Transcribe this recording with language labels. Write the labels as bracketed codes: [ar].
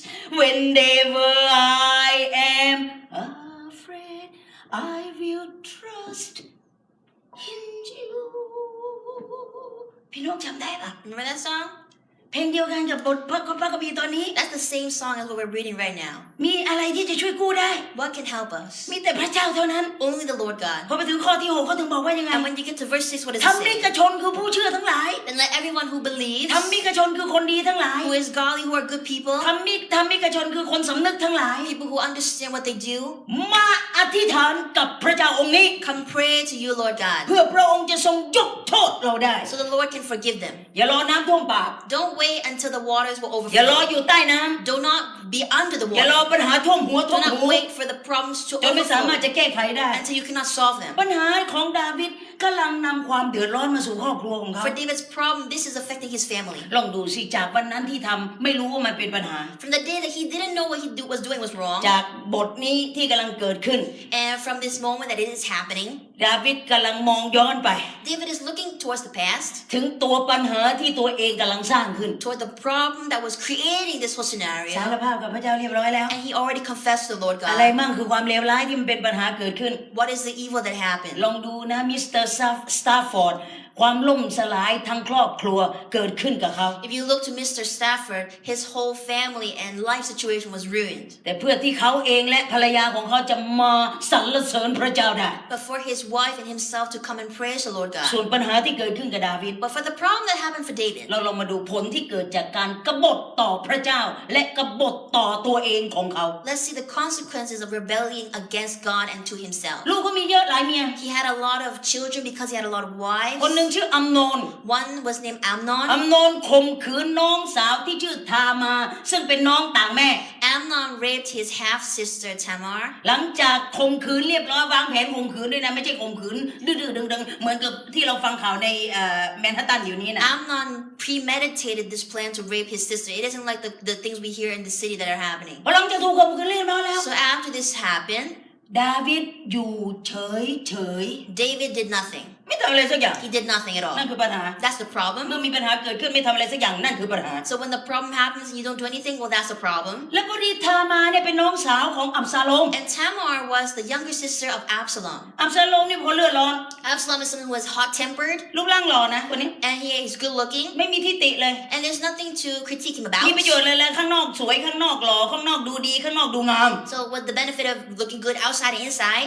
[en] Whenever I am afraid, I will trust in you. [th] พี่น้องจำได้ปะ [en] Remember that song? [th] เพลงเดียวกันกับบทพระคัมภีร์ตอนนี้ [en] That's the same song as what we're reading right now. [th] มีอะไรที่จะช่วยกู้ได้ [en] What can help us? [th] มีแต่พระเจ้าเท่านั้น [en] Only the Lord God. [th] พอไปถึงข้อที่6เขาถึงบอกว่ายังไง [en] And when you get to verse 6, what does [th] ธร [en] it [th] รมิ [en] say? [th] กชนคือผู้เชื่อทั้งหลาย [en] And let everyone who believes, [th] ธรรมิกชนคือคนดีทั้งหลาย [en] who is godly, who are good people, [th] ธรรมิกชนคือคนสำนึกทั้งหลาย [en] people who understand what they do, [th] มาอธิษฐานกับพระเจ้าองค์นี้ [en] come pray to you, Lord God, [th] เพื่อพระองค์จะทรงยกโทษเราได้ [en] so the Lord can forgive them. [th] อย่ารอน้ำท่วมปาก [en] Don't wait until the waters will [th] อย่ารอ [en] overflow. [th] อยู่ใต้น้ [en] Do not be under the [th] ำอย่ารอ [en] water. [th] ปัญหาท่วมหัวท่ว [en] Do [th] ม [en] not [th] หู [en] wait for the problems to [th] จนไม่สามารถ [en] overflow [th] จะแก้ไขได้ [en] until you cannot solve them. [th] ปัญหาของดาวิดกำลังนำความเดือดร้อนมาสู่ครอบครัวของเขา [en] For David's problem, this is affecting his family. [th] ลองดูสิจากวันนั้นที่ทำไม่รู้ว่ามันเป็นปัญหา [en] From the day that he didn't know what he was doing was wrong, [th] จากบทนี้ที่กำลังเกิดขึ้น [en] and from this moment that it is happening, [th] ดาวิดกำลังมองย้อนไป [en] David is looking towards the past, [th] ถึงตัวปัญหาที่ตัวเองกำลังสร้างขึ้น [en] toward the problem that was creating this whole [th] สาร [en] scenario, [th] ภาพกับพระเจ้าเรียบร้อยแล้ว [en] and he already confessed to the Lord [th] อะไร [en] God. [th] มั่งคือความเลวร้ายที่มันเป็นปัญหาเกิดขึ้น [en] What is the evil that happened? [th] ลองดูนะมิสเตอร์สตาร์ฟอร์ดความล่มสลายทั้งครอบครัวเกิดขึ้นกับเขา [en] If you look to Mr. Stafford, his whole family and life situation was ruined. [th] แต่เพื่อที่เขาเองและภรรยาของเขาจะมาสรรเสริญพระเจ้าได้ [en] But for his wife and himself to come and praise the Lord [th] ส่วน [en] God. [th] ปัญหาที่เกิดขึ้นกับดาวิด [en] But for the problem that happened for David, [th] เราลองมาดูผลที่เกิดจากการกบฏต่อพระเจ้าและกบฏต่อตัวเองของเขา [en] let's see the consequences of rebelling against God and to himself. [th] ลูกก็มีเยอะหลายเมีย [en] He had a lot of children because he had a lot of wives. [th] คนหนึ่งชื่ออัมโนน [en] One was named [th] อัม [en] Amnon. [th] โนนข่มขืนน้องสาวที่ชื่อทามาซึ่งเป็นน้องต่างแม่ [en] Amnon raped his half-sister Tamar. [th] หลังจากข่มขืนเรียบร้อยวางแผนข่มขืนด้วยนะไม่ใช่ข่มขืนดื้อๆดึงๆเหมือนกับที่เราฟังข่าวในแมนฮัตตันอยู่นี้นะ [en] Amnon premeditated this plan to rape his sister. It isn't like the things we hear in the city that are happening. [th] พอหลังจากถูกข่มขืนเรียบร้อยแล้ว [en] So after this happened, [th] ดาวิดอยู่เฉย [en] David did nothing. [th] ไม่ทำอะไรสักอย่าง [en] He did nothing at [th] นั่น [en] all. [th] คือปัญหา [en] That's the problem. [th] เมื่อมีปัญหาเกิดขึ้นไม่ทำอะไรสักอย่างนั่นคือปัญหา [en] So when the problem happens and you don't do anything, well, that's the problem. [th] แล้วพอดีทามาเนี่ยเป็นน้องสาวของอับซาโลม [en] And Tamar was the younger sister of Absalom. [th] อับซาโลมนี่พอเลือดร้อน [en] Absalom is someone who was hot-tempered [th] รูปร่างหล่อนะคนนี้ [en] and he is good-looking, [th] ไม่มีทิฏฐิเลย [en] and there's nothing to critique him about. [th] มีประโยชน์เลยแล้วข้างนอกสวยข้างนอกหล่อข้างนอกดูดีข้างนอกดูงาม [en] So what the benefit of looking good outside and inside?